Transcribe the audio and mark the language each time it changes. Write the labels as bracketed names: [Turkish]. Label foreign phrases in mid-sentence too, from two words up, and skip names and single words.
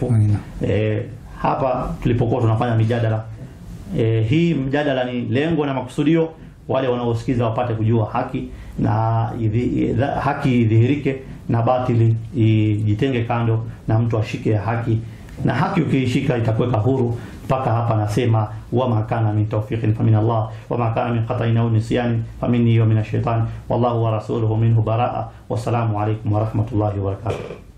[Swahili] Hapa tulipokuwa tunafanya mijadala, hii mjadala ni lengo na makusudio wale wanaosikiza wapate kujua haki, na haki idhihirike na batili ijitenge kando, na mtu ashike haki, na haki ukiishika itakuweka huru. Mpaka hapa nasema [Arabic] وما كان من توفيق فمن الله وما كان من خطأ أو نسيان فمني ومن الشيطان والله ورسوله منه براء. والسلام عليكم ورحمة الله وبركاته.